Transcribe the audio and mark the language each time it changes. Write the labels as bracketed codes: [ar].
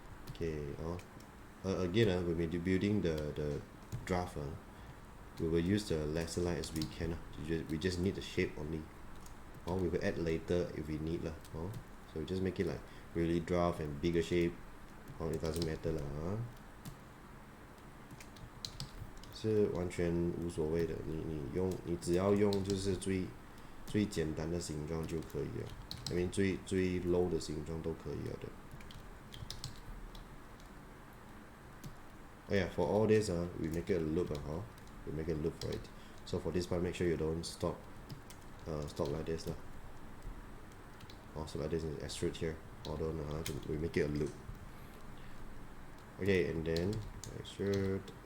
[en] Okay, again when we're building the draft, we will use the lesser line as we can. We just need the shape only. We will add later if we need so we just make it like really draft and bigger shape. It doesn't matter [zh] 是完全无所谓的，你只要用就是最简单的形状就可以了。 [en] I mean [zh] 最 low 的形状都可以了的。 [en] Oh yeah, for all this we make it a loop we make a loop for it. So for this part, make sure you don't stop like this so like this is extrude here. Although we make it a loop. Okay, and then extrude.